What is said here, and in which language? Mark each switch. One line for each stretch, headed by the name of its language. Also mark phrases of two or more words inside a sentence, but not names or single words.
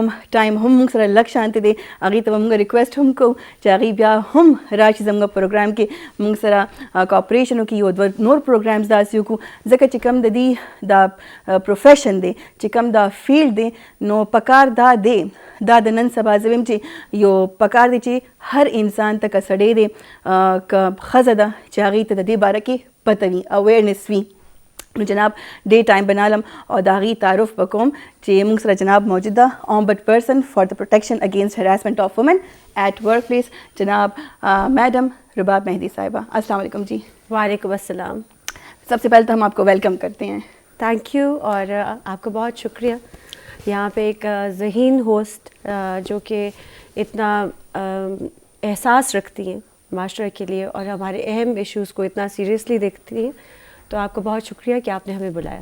Pashto: ټایم هم موږ سره لږ شانتې دی هغې ته به موږ ریکویسټ هم کوو چې هغې بیا هم راشي زموږ پروګرام کې موږ سره کوپریشن وکړي یو دوه نور پروګرامز داسې وکړو ځکه چې کوم د دې دا پروفیشن دی چې کوم دا فیلډ دی نو پکار دا دی دا د نن سبا زه وایم چې یو پکار دی چې هر انسان ته که سړی دی که ښځه ده چې هغې ته د دې باره کې پته وي اویرنس وي. نو جناب ډېر ټایم بنالم او د هغې تعارف به کوم چې موږ سره جناب موجود ده
English: Ombudsperson for the protection against harassment of women at workplace
Pashto: جناب میڈم رباب مہدی صاحبہ.
Arabic: السلام علیکم
Pashto: جی.
Arabic: وعلیکم السلام.
Urdu: سب سے پہلے تو ہم آپ کو ویلکم کرتے ہیں.
English: thank you
Urdu: اور آپ کا بہت شکریہ. یہاں پہ ایک ذہین ہوسٹ جو کہ اتنا احساس رکھتی ہیں معاشرے کے لیے اور ہمارے اہم ایشوز کو اتنا سیریسلی دیکھتی ہیں تو آپ کو بہت شکریہ کہ آپ نے ہمیں بلایا.